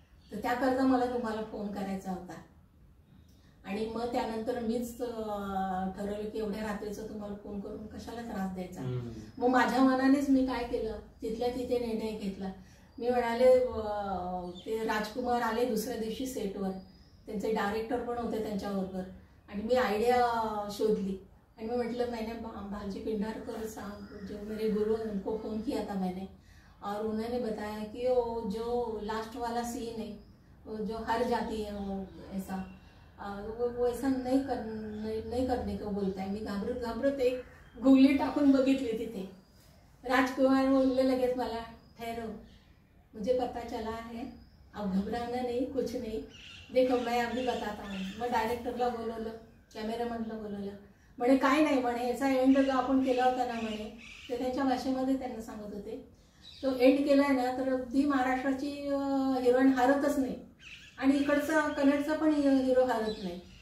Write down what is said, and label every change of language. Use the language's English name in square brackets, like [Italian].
[Marathi] तर त्याकरता मला तुम्हाला फोन करायचा होता. आणि मग त्यानंतर मीच ठरवलं की एवढ्या रात्रीचं तुम्हाला फोन करून कशाला त्रास द्यायचा. मग माझ्या मनानेच मी काय केलं, तिथल्या तिथे निर्णय घेतला. मी म्हणाले ते राजकुमार आले दुसऱ्या दिवशी सेटवर, त्यांचे डायरेक्टर पण होते त्यांच्याबरोबर, आणि मी आयडिया शोधली. आणि मी म्हटलं [Hindi] मैंने भालजी पेंढारकर साहब जो मेरे गुरु उनको फोन किया था मैंने, और उन्होंने बताया कि वो जो लास्ट वाला सीन है वो जो हार जाती है वो ऐसा वो ऐसा नहीं करने को बोलता है. [Marathi] मी घाबरत एक गुगली टाकून बघितली तिथे. [Hindi] राजकुमार [Marathi] बोलले लगेच मला [Hindi] ठहरो, मुझे पता चला है, अब घबराना नहीं, कुछ नहीं, देखो मैं अभी बताता हूँ. [Marathi] मग डायरेक्टरला बोलवलं, कॅमेरामॅनला बोलवलं. म्हणे काय नाही म्हणे, याचा एंड जो आपण केला होता ना म्हणे, ते त्यांच्या भाषेमध्ये त्यांना सांगत होते. तो एंड केलाय ना तर ती महाराष्ट्राची हिरोईन हारतच नाही, आणि इकडचा कन्नडचा पण हिरो हारत नाही.